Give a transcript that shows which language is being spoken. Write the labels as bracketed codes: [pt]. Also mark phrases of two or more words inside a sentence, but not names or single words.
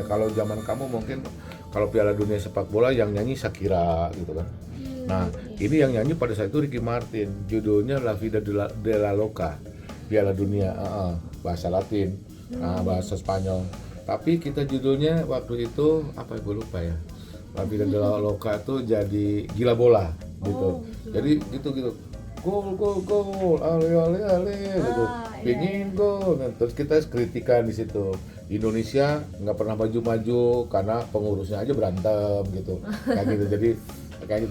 [id] Kalau zaman kamu mungkin kalau Piala Dunia sepak bola yang nyanyi Shakira gitu kan. Nah, ini yang nyanyi pada saat itu Ricky Martin, judulnya La Vida de la Loca, Piala Dunia, bahasa Latin, bahasa Spanyol. Tapi kita judulnya waktu itu apa gue lupa ya. La Vida de la Loca tuh jadi gila bola gitu. Jadi gitu. Gol, ale gitu. Pingin gol. Nah, terus kita kritikan di situ. Di Indonesia nggak pernah maju-maju karena pengurusnya aja berantem gitu. Kayak gitu.